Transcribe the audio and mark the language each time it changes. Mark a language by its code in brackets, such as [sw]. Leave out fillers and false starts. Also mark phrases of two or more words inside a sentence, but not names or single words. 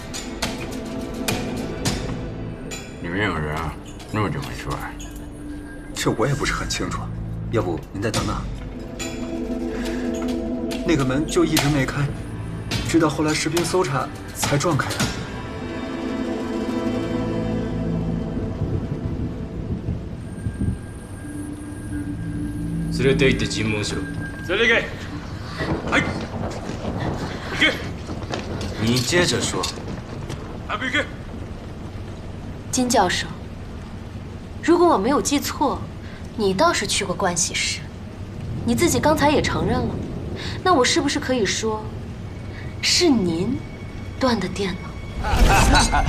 [zh] 里面有人啊，那么久没出来。这我也不是很清楚，要不您再等等。那个门就一直没开，直到后来士兵搜查才撞开的。 [ja] 連れて行って尋問しろ。 [zh] 这里给，哎，给，你接着说。还不给？金教授，如果我没有记错，你倒是去过盥洗室，你自己刚才也承认了，那我是不是可以说，是您断的电呢？